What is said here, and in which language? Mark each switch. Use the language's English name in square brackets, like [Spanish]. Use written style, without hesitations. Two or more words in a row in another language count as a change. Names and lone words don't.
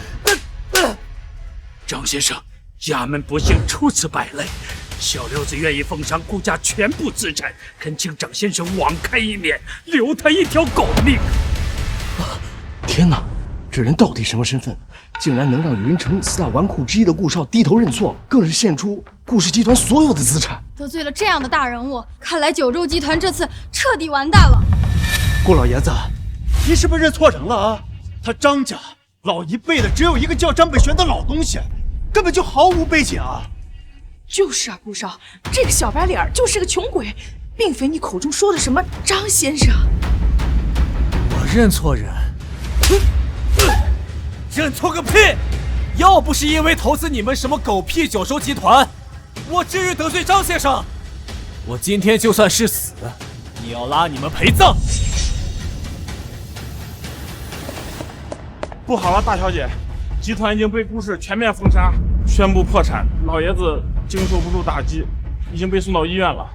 [Chinese] 张先生，家门不幸，出此败类。小六子愿意奉上顾家全部资产，恳请张先生网开一面，留他一条狗命。天哪，这人到底什么身份？竟然能让云城4大纨绔之一的顾少低头認錯，更是獻出顧氏集團所有的資產。得罪了這樣的大人物，看來九州集團這次徹底完蛋了。顧老爺子，你是不是認錯人了啊？ 他张家老一輩的只有一個叫張北玄的老東西，根本就毫無背景啊！就是啊，顧少，這個小白臉就是個窮鬼，並非你口中說的什麼張先生。我認錯人，認錯個屁！要不是因為投資你們什麼狗屁九州集團，我至於得罪張先生？我今天就算是死，也要拉你們陪葬。不好了，大小姐，集團已經被顾氏全面封杀，宣布破產，老爺子經受不住打擊，已經被送到醫院了。